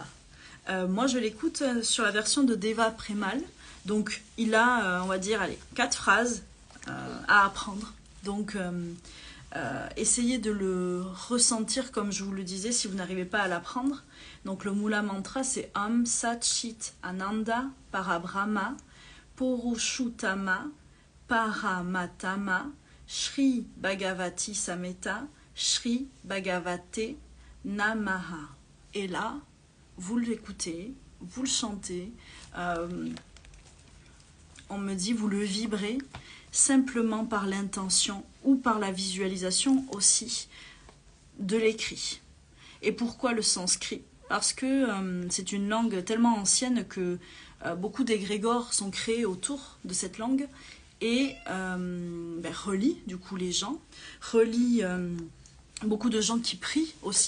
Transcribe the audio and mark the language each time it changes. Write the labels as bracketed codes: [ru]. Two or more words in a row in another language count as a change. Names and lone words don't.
[fr] Moi, je l'écoute sur la version de Deva Premal. Donc, il a, on va dire, allez, 4 phrases à apprendre. Donc, essayez de le ressentir comme je vous le disais si vous n'arrivez pas à l'apprendre. Donc, le Mula Mantra, c'est [sa] Om Sat Chit Ananda Parabrahma Purushottama Paramatama Shri Bhagavati Sameta Shri Bhagavate Namaha. [fr] Et là, vous l'écoutez, vous le chantez. On me dit, vous le vibrez simplement par l'intention ou par la visualisation aussi de l'écrit. Et pourquoi le sanskrit? Parce que c'est une langue tellement ancienne que beaucoup d'égrégores sont créés autour de cette langue et relient du coup les gens, relient beaucoup de gens qui prient aussi.